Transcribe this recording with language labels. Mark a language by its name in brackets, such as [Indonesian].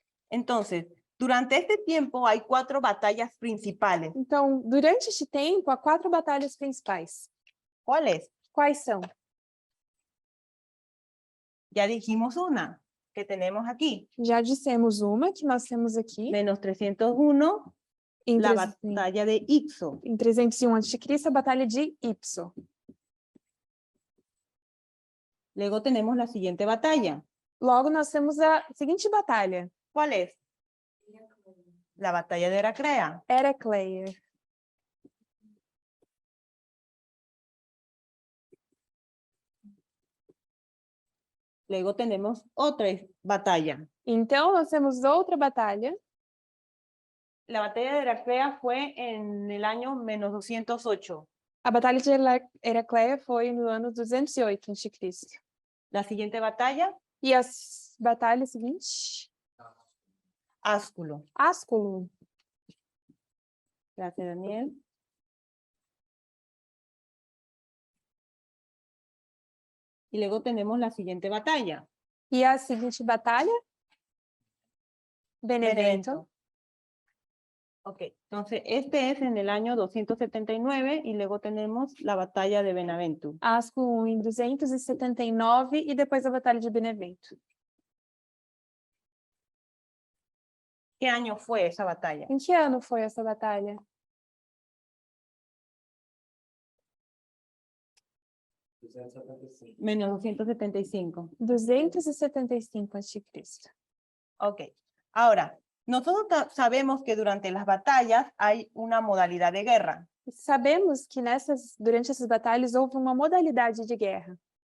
[Spanish] Entonces, durante este tiempo hay 4 batallas principales. [Portuguese] Então, durante este tempo, há 4 batalhas principais. [Spanish] ¿Cuáles? [Portuguese] Quais são? [Spanish] Ya dijimos una que tenemos aquí. [Portuguese] Já dissemos uma, que nós temos aqui, [Spanish] Menos 301, [Portuguese] em, [Spanish] la 300 batalla de Ixo. [Portuguese] em 301 a.C., a Batalha de Ipso. [Spanish] Luego tenemos la siguiente batalla. [Portuguese] Logo, nós temos a seguinte batalha, [Spanish] ¿Cuál es? La batalla de Heraclea. [Portuguese] Heracleia. [Spanish] Luego tenemos otra batalla. [Portuguese] Então, nós temos outra batalha. [Spanish] La batalla de Heraclea fue en el año menos 208. [Portuguese] A Batalha de Heracleia foi no ano 208 a.C. [Spanish] La siguiente batalla, [Portuguese] E as batalhas seguintes? [Spanish] Ásculo. [Portuguese] Ásculo. [Spanish] Gracias, Daniel. Y luego tenemos la siguiente batalla. [Portuguese] E a seguinte batalha? Benevento. [Spanish] Ok, entonces este es en el año 279 y luego tenemos la batalla de Benevento. [Portuguese] Ásculo em 279 e depois a Batalha de Benevento. [Spanish] ¿Qué año fue esa batalla? [Portuguese] Em que ano foi essa batalha? [Spanish] Menos 275. [Portuguese] 275 a.C. [Spanish] Ok, ahora, nosotros sabemos que durante las batallas hay una modalidad de guerra. [Portuguese] Sabemos que durante essas batalhas houve uma modalidade de guerra.